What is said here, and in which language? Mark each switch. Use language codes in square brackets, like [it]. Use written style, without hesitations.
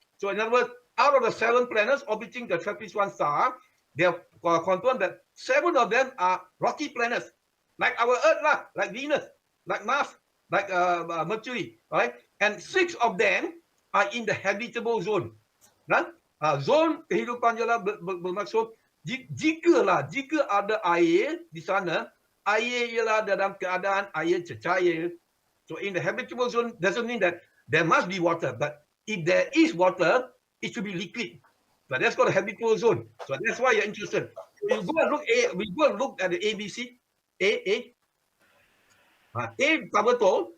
[en] So in other words, out of the 7 planets orbiting the TRAPPIST 1 star, they have confirmed that 7 of them are rocky planets, like our Earth lah, like Venus, like Mars, like Mercury, right? And 6 of them are in the habitable zone. [ms] Zon kehidupan ialah bermaksud jika ada air di sana, air ialah dalam keadaan air cecair. [en] So in the habitable zone doesn't mean that there must be water, but if there is water, it should be liquid. So that's called a habitable zone. So that's why you're interested. So you go and look at the ABC. [ms] A tak betul.